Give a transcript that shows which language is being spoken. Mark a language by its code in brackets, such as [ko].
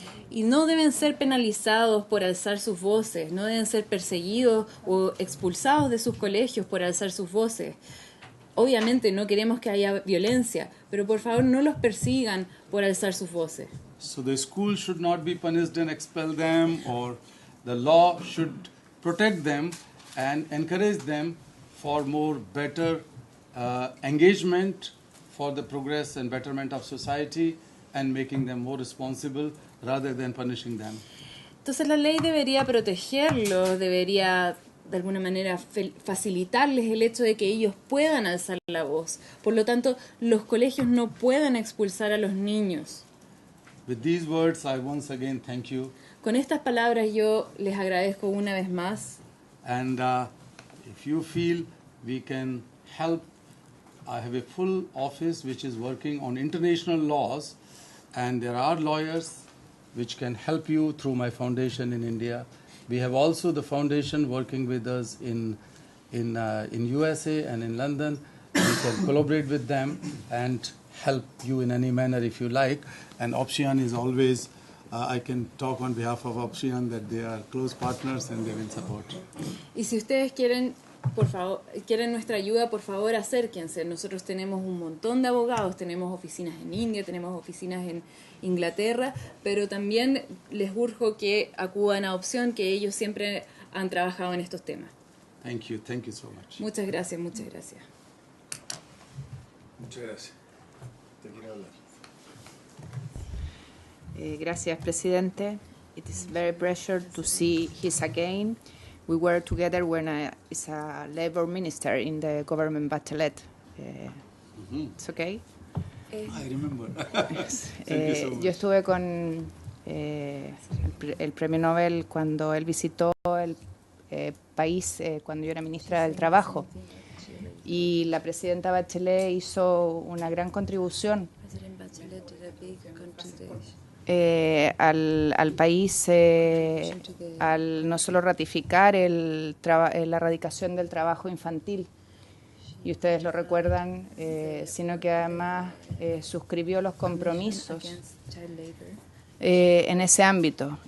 [es] Y no deben ser penalizados por alzar sus voces, no deben ser perseguidos o expulsados de sus colegios por alzar sus voces. Obviamente no queremos que haya violencia, pero por favor no los persigan por alzar sus voces. [en] So the school should not be punished and expel them, or the law should protect them and encourage them for more better engagement for the progress and betterment of society and making them more responsible rather than punishing them. [es] Entonces la ley debería protegerlos, debería de alguna manera facilitarles el hecho de que ellos puedan alzar la voz. Por lo tanto, los colegios no pueden expulsar a los niños. [en] With these words, I once again thank you. [es] Con estas palabras yo les agradezco una vez más. [en] And if you feel we can help I have a full office which is working on international laws, and there are lawyers which can help you through my foundation in India. We have also the foundation working with us in USA and in London. We can collaborate with them and help you in any manner if you like. And Option is always, I can talk on behalf of Option that they are close partners and they will support. [es] Y si ustedes quieren, por favor, quieren nuestra ayuda, por favor acérquense. Nosotros tenemos un montón de abogados, tenemos oficinas en India, tenemos oficinas en Inglaterra, pero también les urjo que acudan a Opción, que ellos siempre han trabajado en estos temas. [en] Thank you so much. [es] Muchas gracias, muchas gracias. Muchas gracias. Te quiero hablar. Gracias, Presidente. [en] It is very pleasure to see his again. We were together when I was a labor minister in the government Bachelet. It's okay. I remember. [es] Yo estuve con el Premio Nobel cuando él visitó el país cuando yo era ministra del Trabajo. Y la presidenta Bachelet hizo una gran contribución al país al no solo ratificar la erradicación del trabajo infantil, y ustedes lo recuerdan, sino que además suscribió los compromisos en ese ámbito.